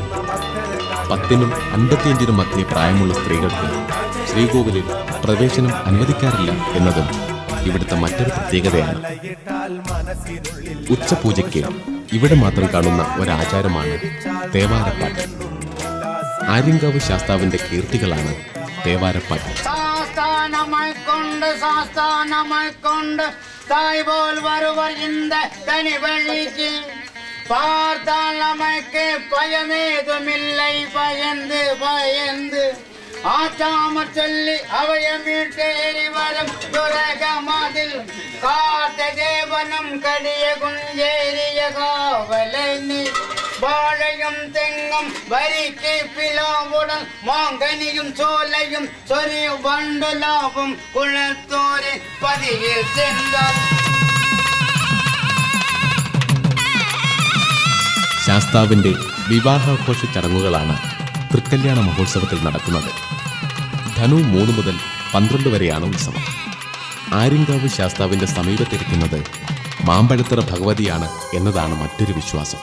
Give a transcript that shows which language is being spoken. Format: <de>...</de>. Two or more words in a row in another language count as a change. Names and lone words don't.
<ml>10നും 55നും മധ്യേ പ്രായമുള്ള സ്ത്രീകൾക്ക് ശ്രീകോവിലിൽ പ്രവേശനം അനുവദിക്കാറില്ല എന്നതും ഇവിടുത്തെ മറ്റൊരു പ്രത്യേകതയാണ്. ഉച്ചപൂജയ്ക്ക് ഇവിടെ മാത്രം കാണുന്ന ഒരാചാരമാണ് തേവാരപ്പാട്ട്. ആര്യങ്കാവ് ശാസ്താവിന്റെ കീർത്തികളാണ് തേവാരപ്പാട്ട്.</ml> <ta>சாஸ்தானமாய்க்கொண்டு தாய் போல் வருவர் இந்த தனி வழிக்கு பார்த்தால் நமக்கு பயமேதுமில்லை பயந்து பயந்து ஆச்சாமற் சொல்லி அவயமீட்டேறி வரும் துரகமதில் காத்த தேவனும் கடிய குஞ்சேரிய காவலனி வாழையும் தெங்கும் வரிக்கு பிலாவுடன் மாங்கனியும் சோலையும் சொரிய வண்டலாவும் குளத்தோரை பதியில் சென்றார்.</ta> <ml>ശാസ്താവിന്റെ വിവാഹാഘോഷ ചടങ്ങുകളാണ് തൃക്കല്യാണ മഹോത്സവത്തിൽ നടക്കുന്നത്. ധനു 3 മുതൽ 12 വരെയാണ് ഉത്സവം. ആര്യങ്കാവ് ശാസ്താവിന്റെ സമീപത്തിരിക്കുന്നത് മാമ്പഴത്തറ ഭഗവതിയാണ് എന്നതാണ് മറ്റൊരു വിശ്വാസം.</ml>